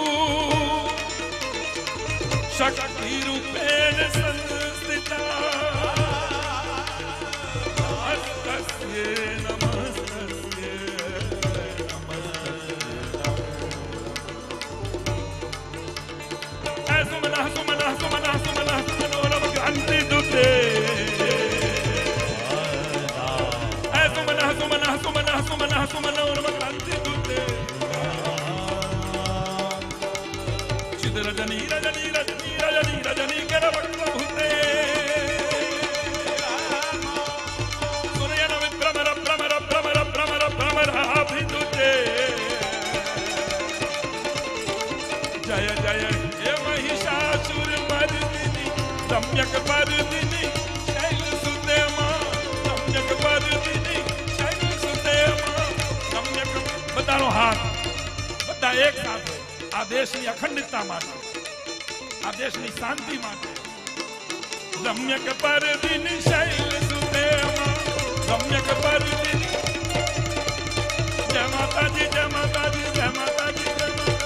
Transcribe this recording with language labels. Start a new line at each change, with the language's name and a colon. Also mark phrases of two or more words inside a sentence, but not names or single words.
Sanskrit: शक्ति रूपेण संस्थिता नमस्तस्यै नमस्तस्यै नमस्तस्यै सुमनः सुमनः सुमनः सुमनः सुमनोरम क्रांति दुते सुमनः सुमनः सुमनः सुमनः सुमनोरम क्रांति दुते चिद रजनी रजनी रजनी रजनी रजनी कर भक्तभूते सुनयन विभ्रमर भ्रमर भ्रमर भ्रमर भ्रमराभिदुते जय जय हे महिषासुर मर्दिनी रम्यक पर्दिनी शैल सुते रम्यक पर्दिनी शैल सुते रम्यक
Gujarati: બધાનો હાથ બધા એક સાથે આ દેશની અખંડિતતા માટે આ દેશની શાંતિ માટે
Sanskrit: રમ્યક पर्दिनी शैल सुते रम्यक पर्दिनी
Hindi: जय माता दी जय माता दी जय माता दी जय माता दी